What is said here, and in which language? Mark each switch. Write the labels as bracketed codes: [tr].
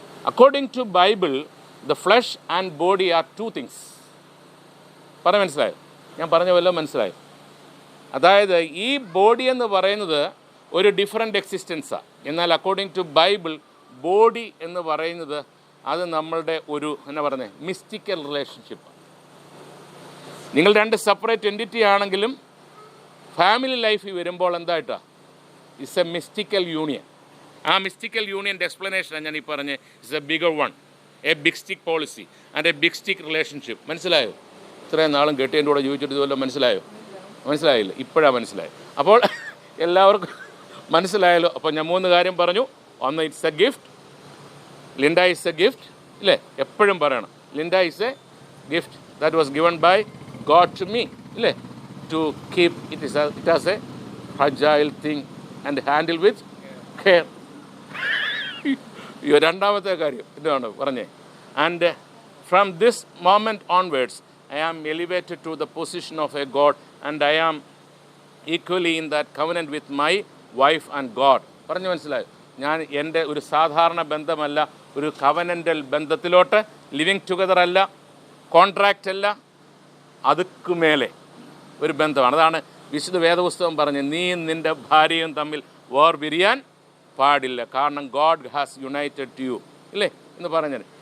[en] According to Bible, the flesh and body are two things. [ml] പറഞ്ഞ മനസ്സിലായോ? ഞാൻ പറഞ്ഞ വല്ലതും മനസ്സിലായോ? അതായത് ഈ ബോഡി എന്ന് പറയുന്നത് ഒരു ഡിഫറെൻ്റ് എക്സിസ്റ്റൻസാണ്. എന്നാൽ അക്കോർഡിംഗ് ടു ബൈബിൾ ബോഡി എന്ന് പറയുന്നത് അത് നമ്മളുടെ ഒരു എന്നാ പറയുന്നത് മിസ്റ്റിക്കൽ റിലേഷൻഷിപ്പ്. നിങ്ങൾ രണ്ട് സെപ്പറേറ്റ് എൻറ്റിറ്റി ആണെങ്കിലും ഫാമിലി ലൈഫിൽ വരുമ്പോൾ എന്തായിട്ടാണ്? [en] It's a mystical union. [ml] ആ മിസ്റ്റിക്കൽ യൂണിയൻ്റെ എക്സ്പ്ലനേഷനാണ് ഞാൻ ഈ പറഞ്ഞ്. [en] It's a bigger one, a big stick policy and a big stick relationship. [ml] മനസ്സിലായോ? ഇത്രയും നാളും കെട്ടിയതിൻ്റെ കൂടെ ചോദിച്ചിട്ട് ഇതുവല്ലോ മനസ്സിലായോ? മനസ്സിലായില്ല? ഇപ്പോഴാണ് മനസ്സിലായത്. അപ്പോൾ എല്ലാവർക്കും മനസ്സിലായല്ലോ. അപ്പോൾ ഞാൻ 3 കാര്യം പറഞ്ഞു. ഒന്ന്, [en] It's a gift. Linda is a gift [ml] ഇല്ലേ? എപ്പോഴും പറയണം [en] Linda is a gift that was given by God to me ഇല്ലേ? To keep it as a fragile thing and handle with care. [ml] രണ്ടാമത്തെ കാര്യം ഇതാണ് പറഞ്ഞേ. [en] And from this moment onwards I am elevated to the position of a God and I am equally in that covenant with my wife and God. [ml] പറഞ്ഞു മനസ്സിലായോ? ഞാൻ എൻ്റെ ഒരു സാധാരണ ബന്ധമല്ല, ഒരു കവനൻ്റൽ ബന്ധത്തിലോട്ട്, ലിവിങ് ടുഗദർ അല്ല, കോൺട്രാക്റ്റ് അല്ല, അതുക്കു മേലെ ഒരു ബന്ധമാണ്. അതാണ് വിശുദ്ധ വേദപുസ്തകം പറഞ്ഞ് നീയും നിൻ്റെ ഭാര്യയും തമ്മിൽ വേർപിരിയാൻ പാടില്ല, കാരണം [en] God has united two you [ml] ഇല്ലേ എന്ന് പറഞ്ഞത്.